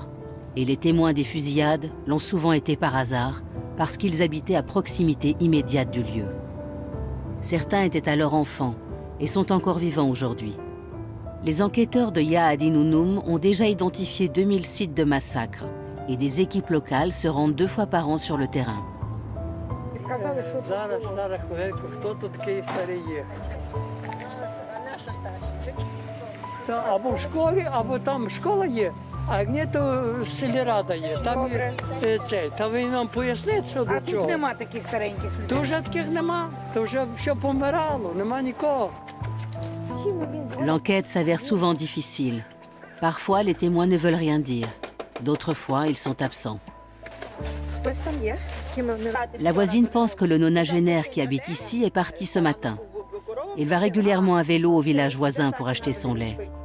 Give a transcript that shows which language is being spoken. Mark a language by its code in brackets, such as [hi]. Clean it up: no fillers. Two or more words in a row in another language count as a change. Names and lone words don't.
[fr] Et les témoins des fusillades l'ont souvent été par hasard, parce qu'ils habitaient à proximité immédiate du lieu. Certains étaient alors enfants et sont encore vivants aujourd'hui. Les enquêteurs de Yahad Inounoum ont déjà identifié 2000 sites de massacres et des équipes locales se rendent 2 fois par an sur le terrain. [uk] А ні, то сільрада є. Там цей. Та ви нам поясніть, що до чого. А тут нема таких стареньких людей? То вже таких нема. То вже все помирало, нема нікого. [fr] L'enquête s'avère souvent difficile. Parfois, les témoins ne veulent rien dire. D'autres fois, ils sont absents. La voisine pense que le nonagénaire qui habite ici est parti ce matin. Il va régulièrement à vélo au village voisin pour acheter son lait.